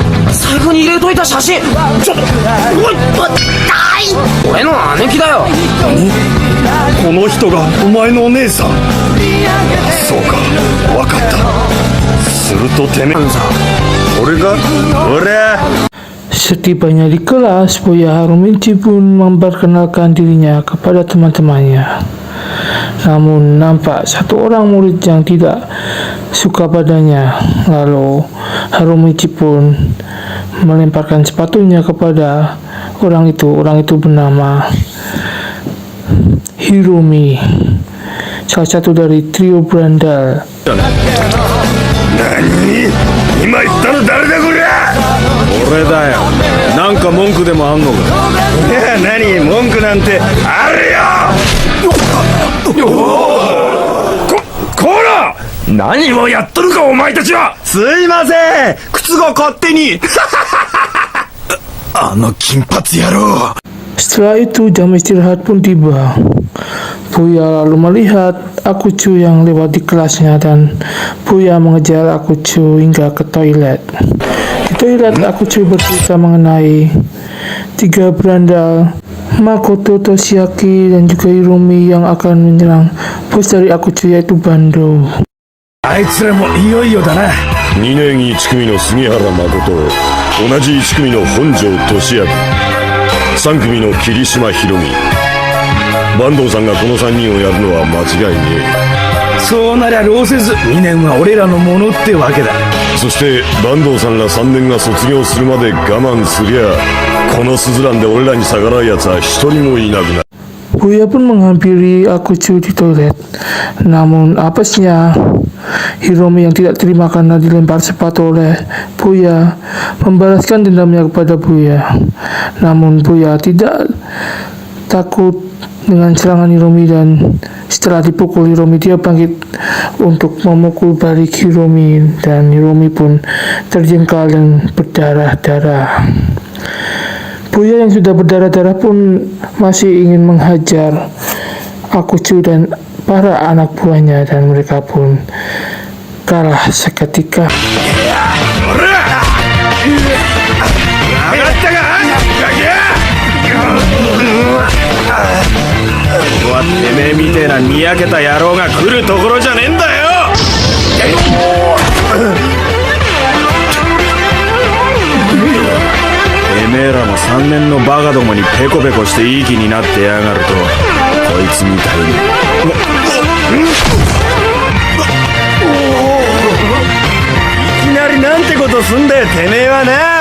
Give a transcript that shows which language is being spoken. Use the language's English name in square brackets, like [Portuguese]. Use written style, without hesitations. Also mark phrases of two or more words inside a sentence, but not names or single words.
[Japanese] 財布に入れといた写真。ちょっとおい、俺の姉貴だよ。この人がお前のお姉さん。そうか、分かった。するとてめえさ、俺が俺。 [Indonesian] Setibanya di kelas, Bouya Harumichi pun memperkenalkan dirinya kepada teman-temannya. Namun nampak satu orang murid yang tidak suka padanya. Lalu Harumichi pun melemparkan sepatunya kepada orang itu. Orang itu bernama Hiromi, salah satu dari trio Brandal. [Japanese] Nani? 今言ったの誰だこりゃ。俺だよ。なんか文句でもあんのか。いや、何文句なんてあるよ。こら、何をやっとるかお前たちは。すいません、靴が勝手に。あの金髪野郎。 [Indonesian] Setelah itu jam istirahat pun tiba. Bouya lalu melihat Akutsu yang lewat di kelasnya, dan Bouya mengejar Akutsu hingga ke toilet. Di toilet Akutsu bercerita mengenai 3 berandal, Makoto, Toshiaki, dan juga Hiromi yang akan menyerang bos dari Akutsu, yaitu Bando. [Japanese] あいつらもいよいよだな。2年1組の杉原誠、同じ1組の本庄俊明、3組の桐島博美。坂東さんがこの3人をやるのは間違いねえ。そうなりゃ労せず2年は俺らのものってわけだ。そして坂東さんら3年が卒業するまで我慢すりゃ、このスズランで俺らに逆らうやつは一人もいなくなる。 [Indonesian] Buya pun menghampiri Akuchu di toilet. Namun apesnya, Hiromi yang tidak terima karena dilempar sepatu oleh Buya membalaskan dendamnya kepada Buya. Namun Buya tidak takut dengan serangan Hiromi dan setelah dipukul Hiromi dia bangkit untuk memukul balik Hiromi dan Hiromi pun terjengkal dan berdarah-darah. Buya yang sudah berdarah-darah pun masih ingin menghajar Akuchu dan para anak buahnya dan mereka pun kalah seketika. [Japanese] ここはてめえみてえなにやけた野郎が来るところじゃねえんだよ。てめえらも3年のバカどもにペコペコしていい気になってやがるとこいつみたいにいきなりなんてことすんだよてめえはな。